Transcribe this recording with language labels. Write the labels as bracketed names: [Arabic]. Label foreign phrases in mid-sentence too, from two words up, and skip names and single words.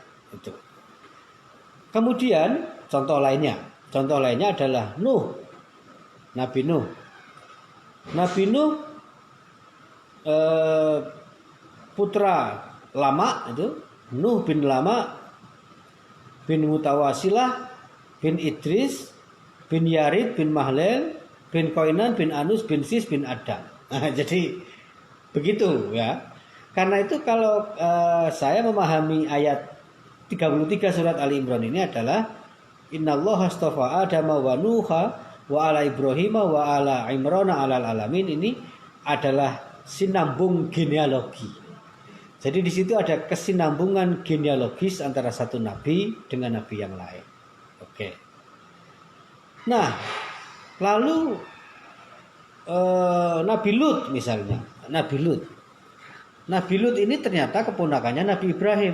[Indonesian] Itu. Kemudian contoh lainnya adalah Nuh, Nabi Nuh. Nabi Nuh putra Lama itu, Nuh bin Lama bin Mutawasilah bin Idris bin Yarid bin Mahlel bin Koinan bin Anus bin Sis bin Adam. Nah, jadi begitu ya. Karena itu kalau saya memahami ayat 33 surat Ali Imran ini adalah [Arabic] إن الله اصطفى آدم ونوحا وآل إبراهيم وآل عمران على العالمين, [Indonesian] ini adalah sinambung genealogi. Jadi di situ ada kesinambungan genealogis antara satu nabi dengan nabi yang lain. Oke. Nah, lalu Nabi Lut misalnya, Nabi Lut ini ternyata keponakannya Nabi Ibrahim.